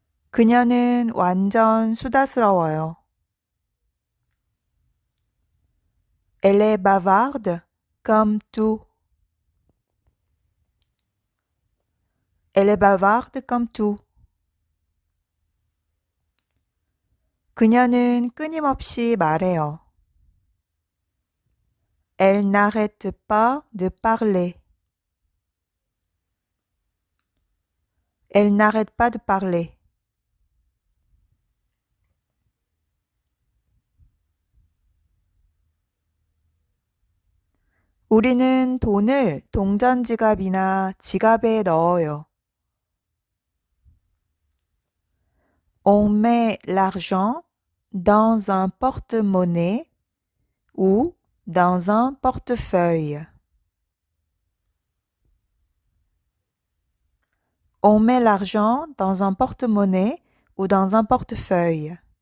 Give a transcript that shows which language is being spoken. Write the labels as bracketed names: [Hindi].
[Korean] 그녀는 완전 수다스러워요. [French] Elle est bavarde comme tout. Elle est bavarde comme tout. [Korean] 그녀는 끊임없이 말해요. [French] Elle n'arrête pas de parler. Elle n'arrête pas de parler. [Korean] 우리는 돈을 동전 지갑이나 지갑에 넣어요. [French] On met l'argent dans un porte-monnaie ou dans un portefeuille. On met l'argent dans un porte-monnaie ou dans un portefeuille.